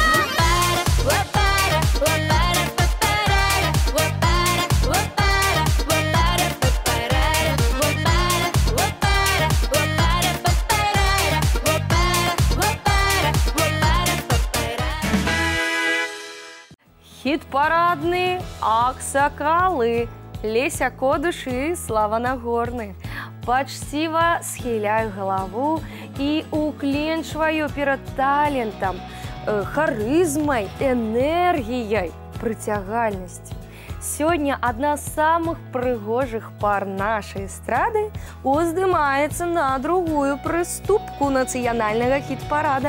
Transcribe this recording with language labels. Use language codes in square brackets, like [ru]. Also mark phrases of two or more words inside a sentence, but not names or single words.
[ru] Лапара, лапара, папарара, лапара, лапара, лапара, папарара, лапара, лапара, лапара, папарара, лапара, лапара, лапара, папарара. Хит-парадные аксакалы, Леся Кодыш и Слава Нагорны. [be] Пачціва схіляю галаву і укленчваю перад талентам, харызмай, энергіяй, прыцягальнасцю. Сёння адна з самых прыгожых пар нашай эстрады уздымаецца на другую прыступку нацыянальнага хіт-парада.